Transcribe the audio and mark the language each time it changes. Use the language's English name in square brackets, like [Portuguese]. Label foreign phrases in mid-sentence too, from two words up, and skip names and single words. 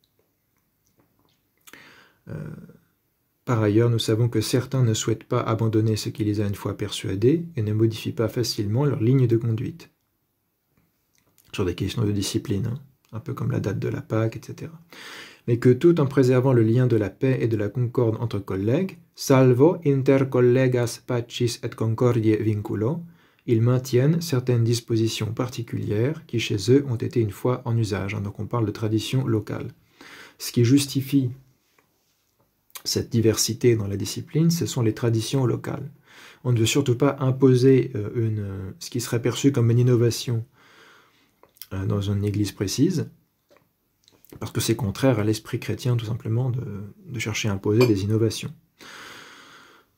[French] Par ailleurs, nous savons que certains ne souhaitent pas abandonner ce qui les a une fois persuadés et ne modifient pas facilement leur ligne de conduite. Sur des questions de discipline, un peu comme la date de la Pâque, etc. Mais que tout en préservant le lien de la paix et de la concorde entre collègues, [Latin] salvo inter collegas pacis et concordiae vinculo, [French] ils maintiennent certaines dispositions particulières qui chez eux ont été une fois en usage. Donc on parle de tradition locale. Ce qui justifie cette diversité dans la discipline, ce sont les traditions locales. On ne veut surtout pas imposer ce qui serait perçu comme une innovation dans une église précise, parce que c'est contraire à l'esprit chrétien, tout simplement, de chercher à imposer des innovations.